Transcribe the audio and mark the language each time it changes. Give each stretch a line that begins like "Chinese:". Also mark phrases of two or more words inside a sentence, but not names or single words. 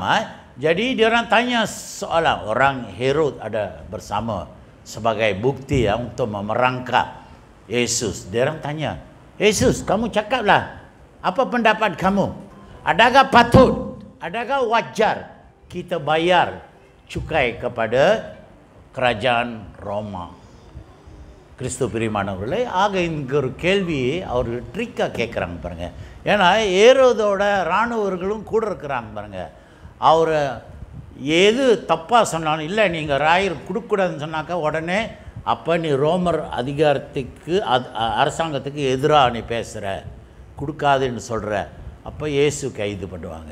Malay: Jadi dia orang tanya soalan, orang Herod ada bersama sebagai bukti untuk memerangkap Yesus. Dia orang tanya, Yesus, kamu cakaplah, apa pendapat kamu? Adakah patut, adakah wajar kita bayar cukai kepada kerajaan Roma?
Tamil: கிறிஸ்து பிரியமானவர்களே, ஆக இங்கே ஒரு கேள்வி அவர் ட்ரிக்காக கேட்குறாங்க பாருங்க. ஏன்னா ஏரோதோட இராணுவர்களும் கூட இருக்கிறாங்க பாருங்க. அவர் எது தப்பாக சொன்னாலும், இல்லை நீங்கள் ராயர் கொடுக்கூடாதுன்னு சொன்னாக்கா உடனே அப்போ நீ ரோமர் அதிகாரத்துக்கு அரசாங்கத்துக்கு எதிராக நீ பேசுகிற, கொடுக்காதுன்னு சொல்கிற, அப்போ இயேசு கைது பண்ணுவாங்க.